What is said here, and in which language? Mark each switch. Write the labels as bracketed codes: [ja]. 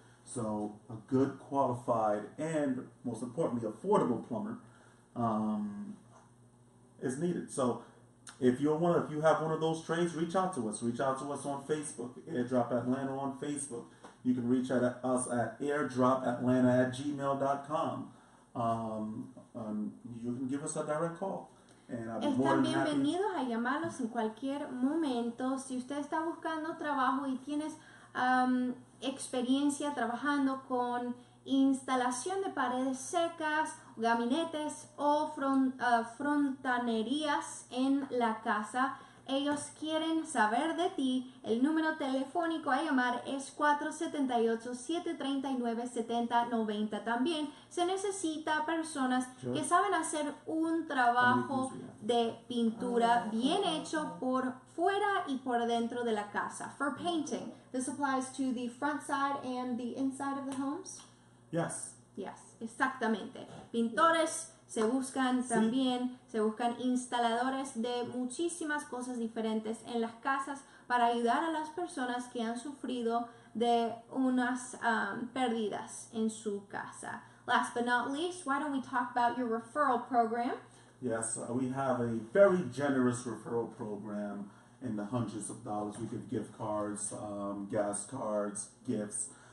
[en] So a good, qualified, and most importantly, affordable plumber is needed. So if you have one of those trades, reach out to us. Reach out to us on Facebook, Airdrop Atlanta on Facebook. You can reach out at us at airdropatlanta@gmail.com. You can give us a direct call. And I'll be more [es] Están [en] than happy. [es] bienvenidos a llamarlos en cualquier momento. Si usted está buscando trabajo y tienes experiencia trabajando con instalación de paredes secas, gabinetes o fontanerías en la casa, ellos quieren saber de ti. El número telefónico a llamar es 478-739-7090. También se necesita personas que saben hacer un trabajo de pintura bien hecho por fuera y por dentro de la casa. [en] For painting, this applies to the front side and the inside of the homes? Yes. Yes, [es] exactamente. Pintores se buscan también, se buscan instaladores de muchísimas cosas diferentes en las casas para ayudar a las personas que han sufrido de unas pérdidas en su casa. [en] Last but not least, why don't we talk about your referral program? Yes, we have a very generous referral program in the hundreds of dollars. We give gift cards, gas cards, gifts.